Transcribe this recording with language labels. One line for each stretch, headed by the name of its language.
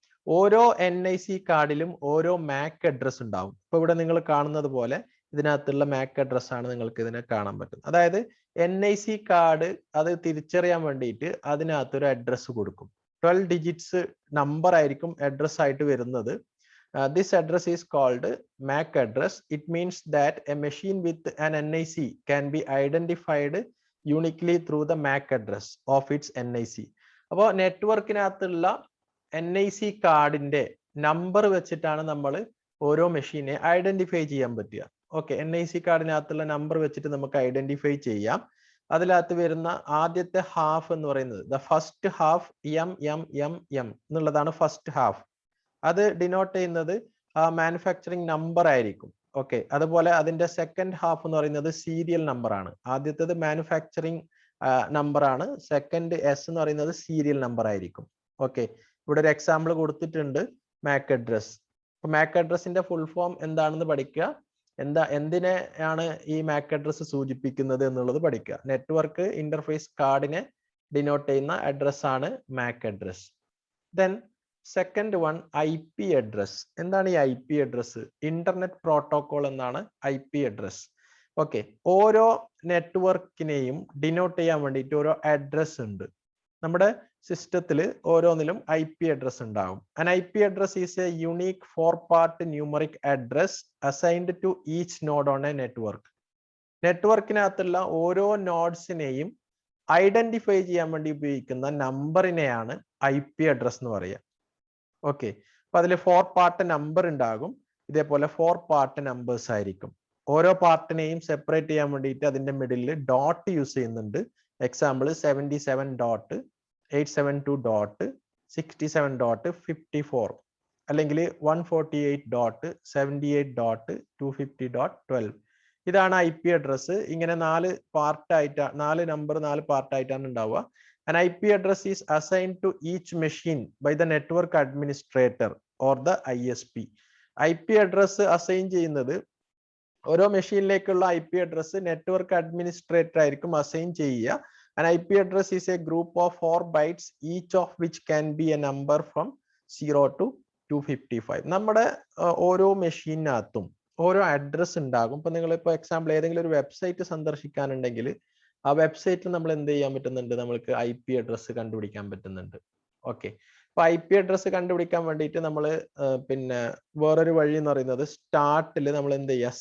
Malayalam: ഓരോ NIC കാർഡിലും ഓരോ MAC address ഉണ്ടാവും. ഇപ്പൊ ഇവിടെ നിങ്ങൾ കാണുന്നത് പോലെ ഇതിനകത്തുള്ള MAC അഡ്രസ് ആണ് നിങ്ങൾക്ക് ഇതിനെ കാണാൻ പറ്റും. അതായത് NIC കാർഡ് അത് തിരിച്ചറിയാൻ വേണ്ടിയിട്ട് അതിനകത്തൊരു അഡ്രസ് കൊടുക്കും. 12 ഡിജിറ്റ്സ് നമ്പർ ആയിരിക്കും അഡ്രസ് ആയിട്ട് വരുന്നത്.
English: This address is called MAC address. It means that a machine with an NIC can be identified uniquely through the MAC address of its NIC.
Malayalam: അപ്പോൾ നെറ്റ്വർക്കിനകത്തുള്ള NIC കാർഡിന്റെ നമ്പർ വെച്ചിട്ടാണ് നമ്മൾ ഓരോ മെഷീനെ identify ചെയ്യാൻ പറ്റുക. ഓക്കെ, NIC കാർഡിനകത്തുള്ള നമ്പർ വെച്ചിട്ട് നമുക്ക് identify ചെയ്യാം. അതിനകത്ത് വരുന്ന ആദ്യത്തെ ഹാഫ് എന്ന് പറയുന്നത്
English: the first half
Malayalam: M എന്നുള്ളതാണ് ഫസ്റ്റ് ഹാഫ്. അത് ഡിനോട്ട് ചെയ്യുന്നത് മാനുഫാക്ചറിങ് നമ്പർ ആയിരിക്കും. ഓക്കെ, അതുപോലെ അതിന്റെ സെക്കൻഡ് ഹാഫ് എന്ന് പറയുന്നത് സീരിയൽ നമ്പർ ആണ്. ആദ്യത്തേത് മാനുഫാക്ചറിങ് നമ്പർ ആണ്, സെക്കൻഡ് S എന്ന് പറയുന്നത് സീരിയൽ നമ്പർ ആയിരിക്കും. ഓക്കെ, ഇവിടെ ഒരു എക്സാമ്പിൾ കൊടുത്തിട്ടുണ്ട്, Mac address. Mac അഡ്രസ്സിന്റെ full form എന്താണെന്ന് പഠിക്കുക. എന്തിനെയാണ് ഈ മാക് അഡ്രസ് സൂചിപ്പിക്കുന്നത് എന്നുള്ളത് പഠിക്കുക. നെറ്റ്വർക്ക് ഇന്റർഫേസ് കാർഡിനെ ഡിനോട്ട് ചെയ്യുന്ന അഡ്രസ് ആണ് Mac address.
English: then second one
Malayalam: IP address. എന്താണ് ഈ IP അഡ്രസ്? ഇന്റർനെറ്റ് പ്രോട്ടോകോൾ എന്നാണ് IP അഡ്രസ്. ഓക്കെ, ഓരോ നെറ്റ്വർക്കിനെയും ഡിനോട്ട് ചെയ്യാൻ വേണ്ടിയിട്ട് ഓരോ അഡ്രസ് ഉണ്ട്. നമ്മുടെ സിസ്റ്റത്തിൽ ഓരോന്നിലും IP അഡ്രസ് ഉണ്ടാകും.
English: An IP address is a unique 4-part numeric address assigned to each node on a network.
Malayalam: നെറ്റ്വർക്കിനകത്തുള്ള ഓരോ നോഡ്സിനെയും ഐഡന്റിഫൈ ചെയ്യാൻ വേണ്ടി ഉപയോഗിക്കുന്ന നമ്പറിനെയാണ് IP അഡ്രസ് എന്ന് പറയുക. ഓക്കെ, അപ്പൊ അതിൽ 4 പാർട്ട് നമ്പർ ഉണ്ടാകും. ഇതേപോലെ 4 പാർട്ട് നമ്പേഴ്സ് ആയിരിക്കും. ഓരോ പാർട്ടിനെയും സെപ്പറേറ്റ് ചെയ്യാൻ വേണ്ടിയിട്ട് അതിന്റെ മിഡിൽ ഡോട്ട് യൂസ് ചെയ്യുന്നുണ്ട്. എക്സാമ്പിൾ 77.872.67.54 അല്ലെങ്കിൽ 148.78.250.12. ഇതാണ് IP അഡ്രസ്. ഇങ്ങനെ 4 നമ്പർ 4 പാർട്ടായിട്ടാണ് ഉണ്ടാവുക.
English: An IP address is assigned to each machine by the network administrator or the ISP.
Malayalam: IP address assign ചെയ്യുന്നത് ഓരോ മെഷീനിലേക്കുള്ള IP അഡ്രസ് നെറ്റ്വർക്ക് അഡ്മിനിസ്ട്രേറ്റർ ആയിരിക്കും അസൈൻ ചെയ്യുക.
English: An IP address is a group of 4 bytes, each of which can be a number from 0 to 255.
Malayalam: നമ്മുടെ ഓരോ മെഷീനകത്തും ഓരോ address ഉണ്ടാകും. ഇപ്പൊ നിങ്ങൾ ഇപ്പോൾ എക്സാമ്പിൾ ഏതെങ്കിലും ഒരു വെബ്സൈറ്റ് സന്ദർശിക്കാനുണ്ടെങ്കിൽ ആ വെബ്സൈറ്റിൽ നമ്മൾ എന്ത് ചെയ്യാൻ പറ്റുന്നുണ്ട്? നമ്മൾക്ക് IP അഡ്രസ് കണ്ടുപിടിക്കാൻ പറ്റുന്നുണ്ട്. ഓക്കെ, അപ്പൊ IP അഡ്രസ് കണ്ടുപിടിക്കാൻ വേണ്ടിയിട്ട് നമ്മൾ പിന്നെ വേറൊരു വഴി എന്ന് പറയുന്നത് സ്റ്റാർട്ടിൽ നമ്മൾ എന്ത് ചെയ്യുക?